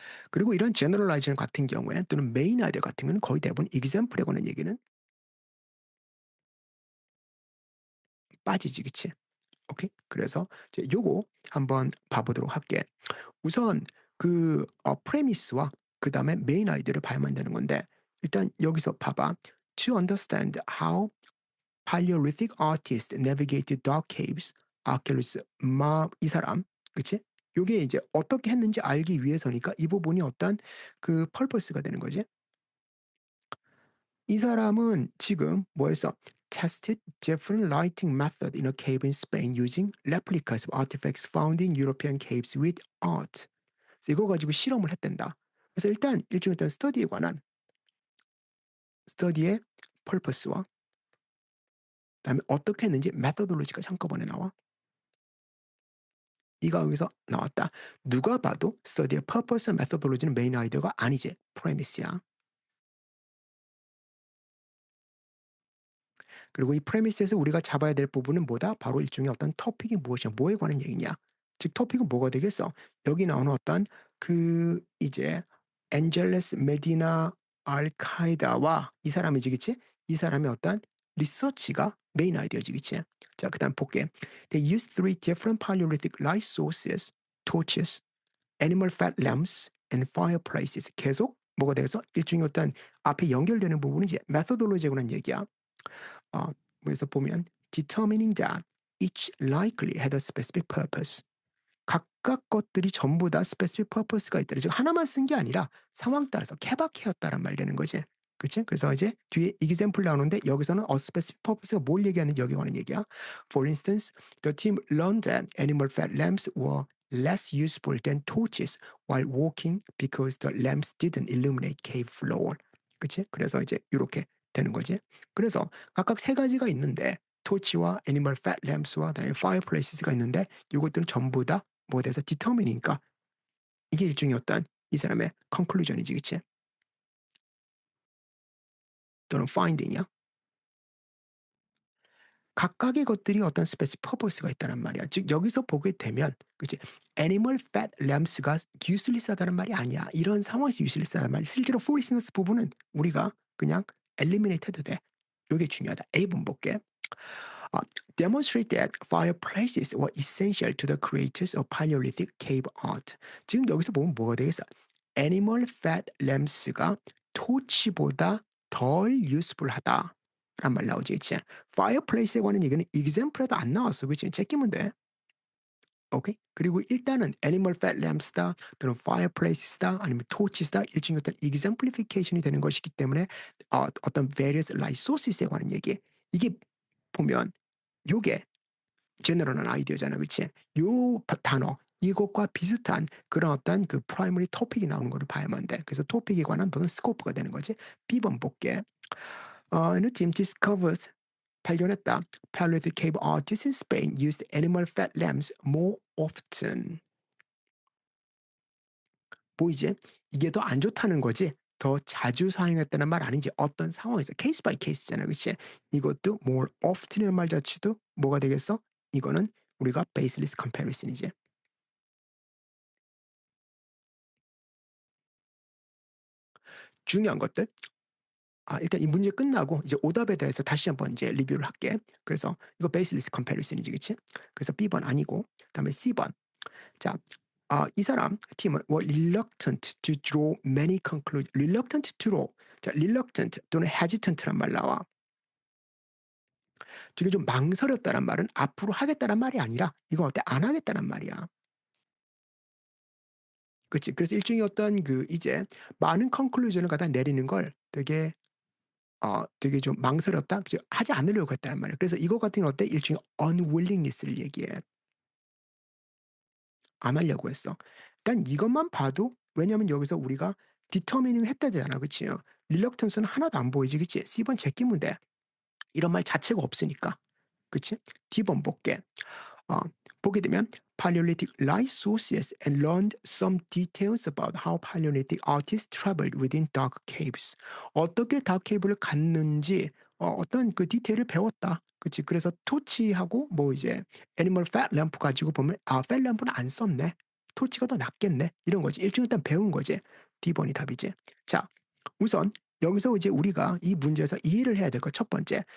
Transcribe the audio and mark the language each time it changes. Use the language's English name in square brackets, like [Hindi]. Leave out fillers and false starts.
[Korean] 그리고 이런 generalization 같은 경우에 또는 main idea 같은 경우는 거의 대부분 example에 관한 얘기는 빠지지, 그치? 오케이? 그래서 이제 요거 한번 봐보도록 할게. 우선 프레미스와 그다음에 메인 아이디어를 봐야만 되는 건데, 일단 여기서 봐봐. [English] To understand how Paleolithic artists navigated dark caves, [Korean] 아킬루스 마 이 사람, 그치? 요게 이제 어떻게 했는지 알기 위해서니까 이 부분이 어떤 purpose가 되는 거지. 이 사람은 지금 뭐 했어? [English] Tested different lighting method in a cave in Spain using replicas of artifacts found in European caves with art. [Korean] 그래서 이거 가지고 실험을 했댄다. 그래서 일단 일종의 어떤 스터디에 관한 스터디의 펄퍼스와 그다음에 어떻게 했는지 메서돌로지가 한꺼번에 나와. 이가 여기서 나왔다. 누가 봐도 스터디의 퍼포스 메서돌로지는 메인 아이디어가 아니지. 프레미스야. 그리고 이 프레미스에서 우리가 잡아야 될 부분은 뭐다? 바로 일종의 어떤 토픽이 무엇이냐, 뭐에 관한 얘기냐. 즉 토픽은 뭐가 되겠어? 여기 나오는 어떤 이제 엔젤레스 메디나 알카이다와 이 사람이지, 그치? 이 사람의 어떤 리서치가 메인 아이디어지, 그치? 자, 그다음 볼게. [English] They used three different Paleolithic light sources, torches, animal fat lamps, and fireplaces. [Korean] 계속 뭐가 되겠어? 일종의 어떤 앞에 연결되는 부분은 이제 메소돌로지에 관한 얘기야. 어, 그래서 보면 [English] determining that each likely had a specific purpose. [Korean] 각각 것들이 전부 다 specific purpose가 있다. 즉 하나만 쓴 게 아니라 상황 따라서 케바케였다란 말 되는 거지. 그치? 그래서 이제 뒤에 example 나오는데 여기서는 [English] a specific purpose [Korean] 가 뭘 얘기하는지 여기 관한 얘기야. [English] For instance, the team learned that animal fat lamps were less useful than torches while walking because the lamps didn't illuminate cave floor. [Korean] 그치? 그래서 이제 이렇게 되는 거지. 그래서 각각 세 가지가 있는데 토치와 애니멀 팻 램프와 그다음에 파이어플레이스가 있는데 이것들은 전부 다 뭐에 대해서 디터미니니까 이게 일종의 어떤 이 사람의 컨클루전이지, 그치? 또는 파인딩이야. 각각의 것들이 어떤 스페시픽 퍼포스가 있다는 말이야. 즉 여기서 보게 되면 그치? 애니멀 팻 램프가 유슬리스하다는 말이 아니야. 이런 상황에서 유슬리스하다는 말이 실제로 폴리스너스 부분은 우리가 그냥 엘리미네이트 해도 돼. 요게 중요하다. A번 볼게. [English] Uh, demonstrate that fireplaces were essential to the creators of Paleolithic cave art. [Korean] 지금 여기서 보면 뭐가 되겠어? [English] Animal fat lamps [Korean] 가 토치보다 덜 useful하다. 란 말 나오지, 그치? fireplace에 관한 얘기는 example에도 안 나왔어, 그치? 제끼면 돼. 오케이? 그리고 일단은 animal fat lamps다 또는 fireplaces다 아니면 torches다 일종의 어떤 exemplification이 되는 것이기 때문에 어떤 [English] various light sources [Korean] 에 관한 얘기 이게 보면 요게 제너럴한 아이디어잖아, 그치? 요 단어 이것과 비슷한 그런 어떤 프라이머리 토픽이 나오는 거를 봐야만 돼. 그래서 토픽에 관한 또는 스코프가 되는 거지. B번 볼게. 어느 [English] team discovers [Korean] 발견했다. [English] Paleolithic cave artists in Spain used animal fat lamps more often. [Korean] 보이지? 이게 더 안 좋다는 거지. 더 자주 사용했다는 말 아니지. 어떤 상황에서 케이스 바이 케이스잖아, 그치? 이것도 more often이라는 말 자체도 뭐가 되겠어? 이거는 우리가 baseless comparison이지. 중요한 것들. 일단 이 문제 끝나고 이제 오답에 대해서 다시 한번 이제 리뷰를 할게. 그래서 이거 베이스리스 컴패리슨이지, 그치? 그래서 B번 아니고, 그다음에 C번. 자, 이 사람 팀은 [English] were reluctant to draw many conclusions. reluctant to draw. [Korean] 자, reluctant 또는 hesitant란 말 나와. 되게 좀 망설였다란 말은 앞으로 하겠다란 말이 아니라 이거 어때? 안 하겠다란 말이야. 그치? 그래서 일종의 어떤 이제 많은 conclusion을 갖다 내리는 걸 되게 좀 망설였다? 그죠? 하지 않으려고 했다는 말이야. 그래서 이거 같은 경우는 어때? 일종의 unwillingness를 얘기해. 안 하려고 했어. 일단 이것만 봐도 왜냐면 여기서 우리가 determining 했다잖아. 그치요? reluctance는 하나도 안 보이지. 그치? C번 제끼면 돼. 이런 말 자체가 없으니까. 그치? D번 볼게. 어, 보게 되면 [English] Paleolithic light sources and learned some details about how Paleolithic artists traveled within dark caves. [Korean] 어떻게 dark cave를 갔는지 어떤 그 디테일을 배웠다. 그치? 그래서 토치하고 뭐 이제 애니멀 팻 램프 가지고 보면 팻 램프는 안 썼네. 토치가 더 낫겠네. 이런 거지. 일종의 일단 배운 거지. D번이 답이지. 자, 우선 여기서 이제 우리가 이 문제에서 이해를 해야 될 것 첫 번째.